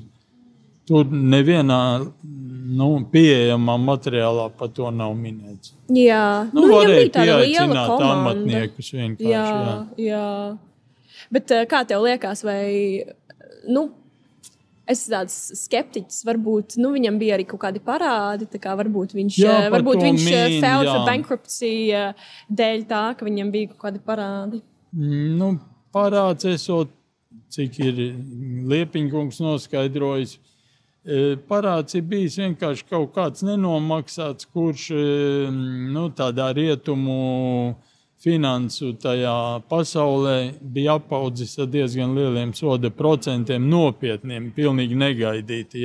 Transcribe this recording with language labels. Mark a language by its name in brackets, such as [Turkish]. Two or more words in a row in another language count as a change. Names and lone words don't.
[Latvian] Tur nevienā pieejamā materiālā par to nav minēts. Jā, varēja pieaicināt amatniekus vienkārši. Jā. Bet kā tev liekas, vai, es esmu tāds skeptiķis, varbūt, viņam bija arī kaut kādi parādi, tā kā varbūt viņš [English] failed for bankruptcy [Latvian] dēļ tā, ka viņam bija kaut kādi parādi. Parāds esot, cik ir Liepiņkungs noskaidrojis, parāds ir bijis vienkārši kaut kāds nenomaksāts, kurš tādā rietumu finansu tajā pasaulē bija apaudzis ar diezgan lieliem soda procentiem, nopietniem, pilnīgi negaidīti.